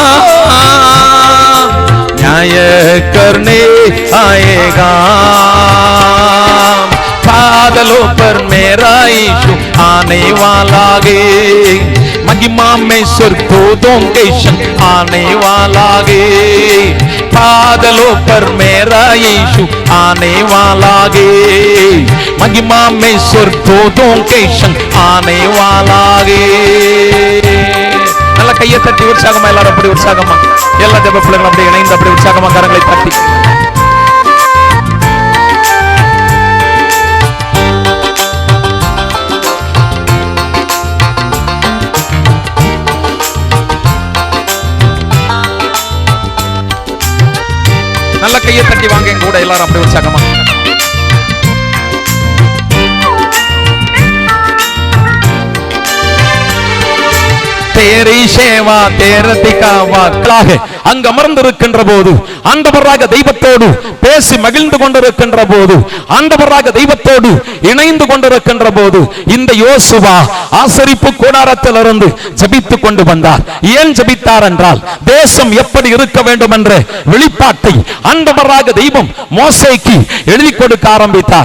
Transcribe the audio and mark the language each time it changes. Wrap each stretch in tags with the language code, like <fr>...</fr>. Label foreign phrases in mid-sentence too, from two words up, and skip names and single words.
<hi>न्याय करने आएगा, बादलों पर मेरा यीशु आने वाला है, महिमा में स्वर्गदूतों के संग आने वाला है, बादलों पर मेरा यीशु आने वाला है, महिमा में स्वर्गदूतों के संग आने वाला है।</hi> <ta>நல்ல கையை தட்டி உற்சாகமா எல்லாரும் அப்படி உற்சாகமா எல்லா தேவ பிள்ளைகளும் அப்படி இணைந்து அப்படி உற்சாகமா கரங்களை தட்டி நல்ல கையை தட்டி வாங்க எங்க கூட எல்லாரும் அப்படி உற்சாகமா.</ta> <hi>तेरी सेवा तेरे दिखावा</hi> <ta>அங்கு அமர்ந்திருக்கின்ற போது ஆண்டவராக தெய்வத்தோடு பேசி மகிழ்ந்து கொண்டிருக்கின்ற போது ஆண்டவராக தெய்வத்தோடு இணைந்து கொண்டிருக்கின்ற போது இந்த யோசுவா ஆசரிப்பு கூடாரத்திலிருந்து ஜெபித்துக் கொண்டு வந்தார். ஏன் ஜெபித்தார் என்றால் தேசம் எப்படி இருக்க வேண்டும் என்ற வெளிப்பாட்டை ஆண்டவராக தெய்வம் மோசேக்கு எழுதி கொடுக்க ஆரம்பித்தார்.</ta>